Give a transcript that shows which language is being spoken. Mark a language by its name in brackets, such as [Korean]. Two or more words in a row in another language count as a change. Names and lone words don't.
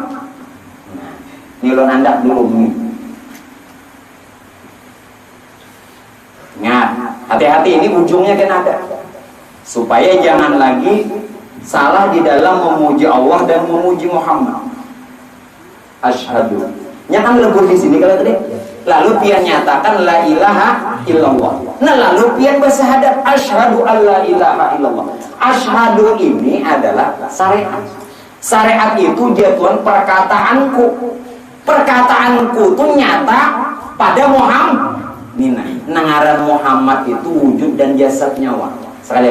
[Banjar] Nah, ini lo nandak dulu nih. [Indonesian] Ingat, Hati-hati, ini ujungnya kan ada. Supaya jangan lagi salah di dalam memuji Allah dan memuji Muhammad. [Arabic] Asyhadu. [Banjar] Nya kan lebur di sini kalau tadi. [Indonesian] Lalu pian nyatakan [Arabic] لا إله إلا الله. [Indonesian] Nah lalu pian bersyahadat [Arabic] أشهد أن لا إله إلا الله. [Indonesian] Asyhadu ini adalah syariat. Syariat itu jatuhan perkataanku. Perkataanku itu nyata pada Muhammad. [Banjar] Nangaran Muhammad itu wujud dan jasad nyawa.